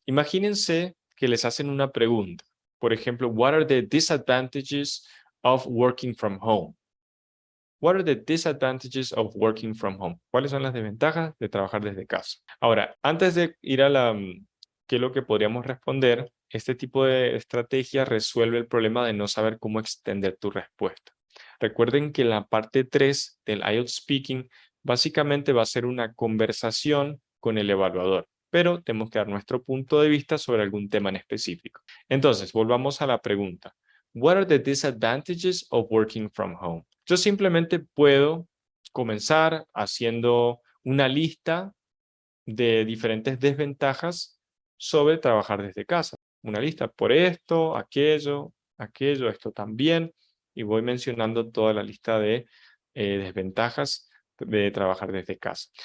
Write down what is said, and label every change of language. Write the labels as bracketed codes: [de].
[es] Imagínense que les hacen una pregunta. Por ejemplo, [en] what are the disadvantages of working from home? What are the disadvantages of working from home? [es] ¿Cuáles son las desventajas de trabajar desde casa? Ahora, antes de ir a qué es lo que podríamos responder, este tipo de estrategia resuelve el problema de no saber cómo extender tu respuesta. Recuerden que la parte 3 del IELTS Speaking básicamente va a ser una conversación con el evaluador, pero tenemos que dar nuestro punto de vista sobre algún tema en específico. Entonces, volvamos a la pregunta. [en] What are the disadvantages of working from home? [es] Yo simplemente puedo comenzar haciendo una lista de diferentes desventajas sobre trabajar desde casa. Una lista por esto, aquello, esto también, y voy mencionando toda la lista de desventajas de trabajar desde casa.